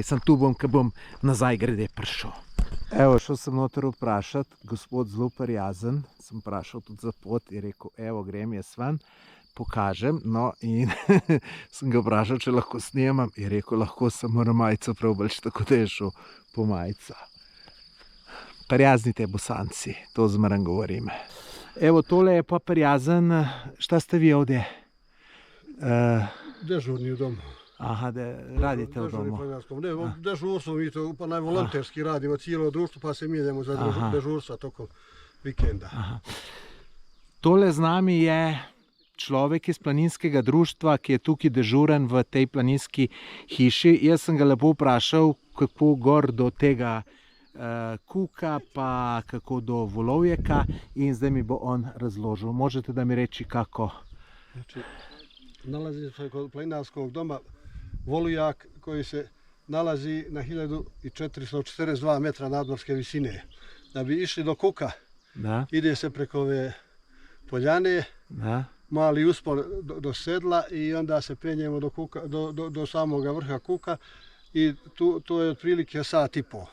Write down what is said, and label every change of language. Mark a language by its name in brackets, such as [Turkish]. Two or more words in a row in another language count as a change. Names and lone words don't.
[Slovenian] Sem tu bom, ko bom nazaj grede prišel. Evo, šel sem noter vprašati, gospod zelo prijazen, sem vprašal tudi za pot, je rekel, evo, grem jaz ven, pokažem, no, in sem ga vprašal, če lahko snemam, je rekel, lahko samo na majico preoblečem, tako da je šel po majico. Prijazni te Bosanci, to zmeraj govorim. Evo, tole je pa prijazen, [Bosnian] šta ste vi ovdje? Dežurni u domu. Aha, da radite u domu. Ne, dežurstvo mi to pa najvolonterski radimo cijelo društvo, pa se mijenjamo za dežurstva tokom vikenda. Aha. [Slovenian] Tole z nami je človek iz planinskega društva, ki je tukaj dežuren v tej planinski hiši. Jaz sem ga lepo vprašal, kako gor do tega kuka, pa kako do volovjeka, in zdaj mi bo on razložil. [Bosnian] Možete da mi reći kako? Znači, nalazi se kod planinarskog doma volujak koji se nalazi na 1442 metra nadmorske visine. Da bi išli do kuka, ide se preko ove poljane, mali uspon do sedla i onda se penjemo do samoga vrha kuka i to je otprilike sat i po.